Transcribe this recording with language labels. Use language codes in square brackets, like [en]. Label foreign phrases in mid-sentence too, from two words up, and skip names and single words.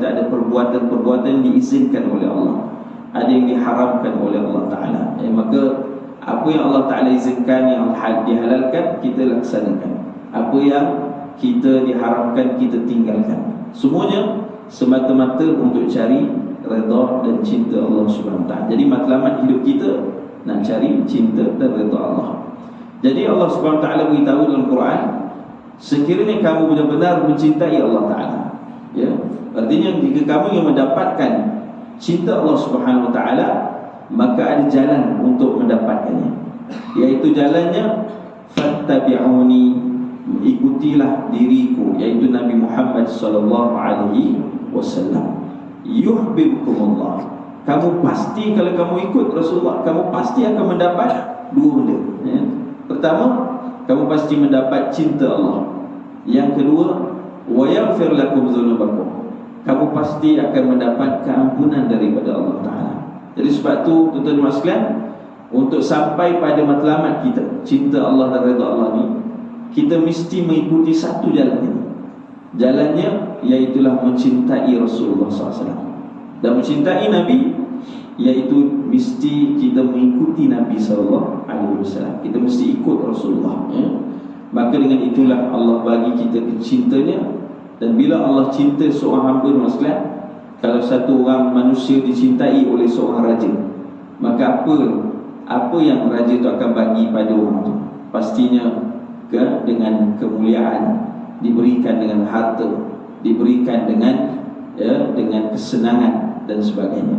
[ms] Ada perbuatan-perbuatan yang diizinkan oleh Allah, ada yang diharamkan oleh Allah Ta'ala. Maka apa yang Allah Ta'ala izinkan, yang dihalalkan, kita laksanakan. Apa yang kita diharamkan, kita tinggalkan. Semuanya semata-mata untuk cari redha dan cinta Allah [ar] سبحانه وتعالى. [ms] Jadi matlamat hidup kita nak cari cinta dan redha Allah. Jadi Allah [ar] سبحانه وتعالى [ms] beritahu dalam Quran, sekiranya kamu benar-benar mencintai Allah Ta'ala, ya, artinya jika kamu yang mendapatkan cinta Allah [ar] سبحانه وتعالى, [ms] maka ada jalan untuk mendapatkannya, iaitu jalannya fattabi'uni, ikutilah diriku, iaitu Nabi Muhammad [ar] صلى الله عليه وسلم, [ms] yuhibbukumullah, kamu pasti kalau kamu ikut Rasulullah, kamu pasti akan mendapat dua benda, ya. Pertama, kamu pasti mendapat cinta Allah. Yang kedua, [ar] ويغفر لكم ذنوبكم, [ms] kamu pasti akan mendapat keampunan daripada Allah Ta'ala. Jadi sebab tu tuan-tuan sekalian, untuk sampai pada matlamat kita, cinta Allah dan redha Allah ni, kita mesti mengikuti satu jalan ini. Jalannya iaitulah mencintai Rasulullah SAW. Dan mencintai Nabi, iaitu mesti kita mengikuti Nabi SAW. Kita mesti ikut Rasulullah, ya. Maka dengan itulah Allah bagi kita cintanya. Dan bila Allah cinta seorang hamba sekalian, kalau satu orang manusia dicintai oleh seorang raja, maka apa yang raja itu akan bagi pada orang itu? Pastinya dengan kemuliaan, diberikan dengan harta, diberikan dengan, ya, dengan kesenangan dan sebagainya.